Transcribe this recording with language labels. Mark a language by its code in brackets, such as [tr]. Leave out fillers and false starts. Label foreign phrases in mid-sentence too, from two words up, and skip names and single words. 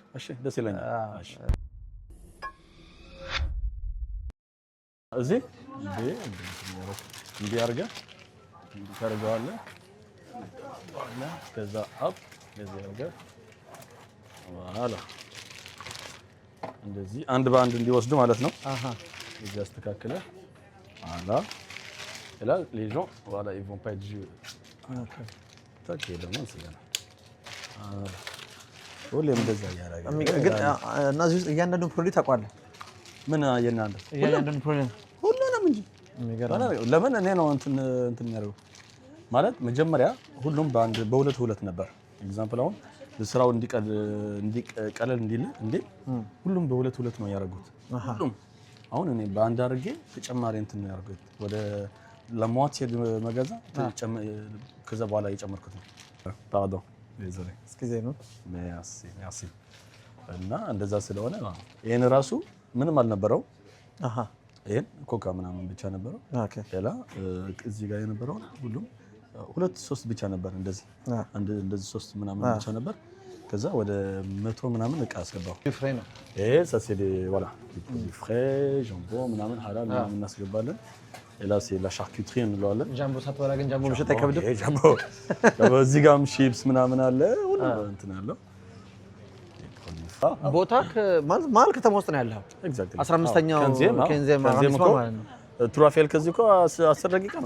[am] እሺ፣ ደስ ይለኛል። እሺ፣ እዚህ እንዲህ አድርገህ ታደርገዋለህ። ከዛ አፕ እንደዚህ አድርገህ ዋላ እንደዚህ አንድ በአንድ እንዲወስዱ ማለት ነው። እዚህ አስተካክለህ ዋላ [fr] là les gens voilà ils vont pas être jus. [am] OK. ታች ደግሞ እንስለና ሁሌም እንደዛ ያደርጋል። ግን እና እዚህ ውስጥ እያንዳንዱ ፕሮዳክት ታውቃለህ? ምን እያንዳንዱ ፕሮዳክት ሁሉንም እንጂ ለምን እኔ ነው እንትን የሚያደርገው ማለት መጀመሪያ ሁሉም በሁለት ነበር። ኤግዛምፕል አሁን ስራው እንዲቀለል እንዲል ሁሉም በሁለት ነው ያደረጉት። ሁሉም አሁን እኔ በአንድ አድርጌ ተጨማሪ እንትን ነው ያደረጉት። ወደ ለሟት መገዛ ከዛ በኋላ የጨመርኩት ነው። [fr] pardon désolé excusez-nous [am] merci እና እንደዛ ስለሆነ ይሄን ራሱ ምንም አልነበረው። ይሄን ኮካ ምናምን ብቻ ነበረው። ሌላ እዚህ ጋር የነበረው ሁሉም 2-3 ብቻ ነበር። እንደዚህ 3 ምናምን ብቻ ነበር። ከዛ ወደ 100 ምናምን እቃ አስገባው። ፍሬ ነው ይሄ [fr] ça c'est des voilà des frais jambon [am] ምናምን ሐላል ምናምን እናስገባለን። ሌላ [fr] c'est la charcuterie [am] እንለዋለን። ጃምቦ ሳትበላ ግን ጃምቦ መሸጥ አይከብድም። ይሄ ጃምቦ እዚህ ጋርም ቺፕስ ምናምን አለ ሁሉ እንትን አለው። ቦታ ማል ከተማ ውስጥ ነው ያለው። 15ኛው ኬንዜማ ማለት ነው። ትራፌል ከዚህ እኮ 10 ደቂቃ ነው